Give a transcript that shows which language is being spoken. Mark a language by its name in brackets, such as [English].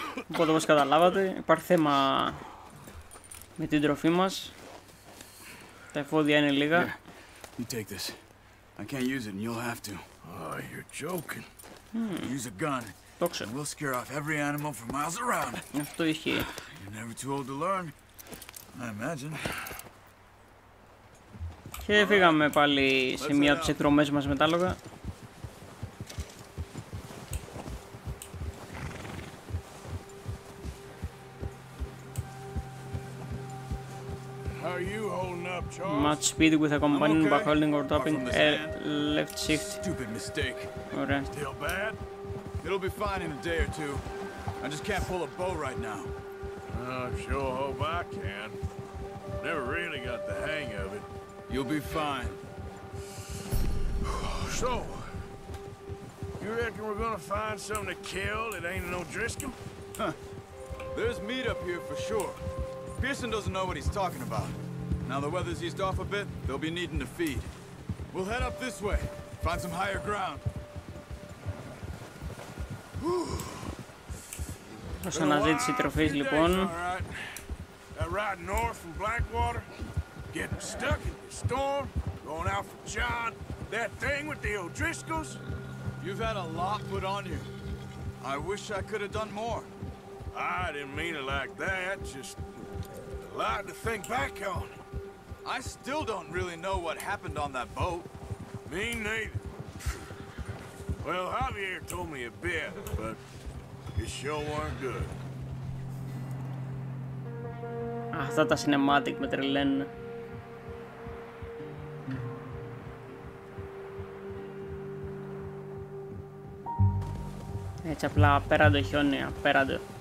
[Greek] Οπότε όπως καταλάβατε υπάρχει θέμα με την τροφή μας. Τα εφόδια είναι λίγα. [English] Here, you take this. I can't use it and you'll have to. Oh, you're joking. Use a gun. [Greek] Το ξέρω. [English] And we'll scare off every animal for miles around. [Greek] Αυτό ισχύει. [English] You're never too old to learn. I imagine. [Greek] Και φύγαμε πάλι σε μία από τις εκδρομές μας με τα άλογα. [English] How are you holding up, Charles? Match speed with a companion by holding or tapping left shift. Stupid mistake. [Greek] Ωραία. [English] Still bad? It'll be fine in a day or two. I just can't pull a bow right now. I sure hope I can. Never really got the hang of it. You'll be fine. So, you reckon we're gonna find something to kill that ain't no Driscoll? Huh. There's meat up here for sure. Pearson doesn't know what he's talking about. Now the weather's eased off a bit, they'll be needing to feed. We'll head up this way, find some higher ground. [Greek] Ως αναζήτηση τροφής λοιπόν. [English] That ride north from Blackwater, getting stuck in the storm, going out for John, that thing with the O'Driscolls. You've had a lot put on you. I wish I could have done more. I didn't mean it like that, just a lot to think back on. I still don't really know what happened on that boat. Me neither. Well, Javier told me a bit, but it sure weren't good. [Greek] Αυτά τα cinematic με τρελαίνουν. Έτσι απλά απέραντο χιόνι, απέραντο.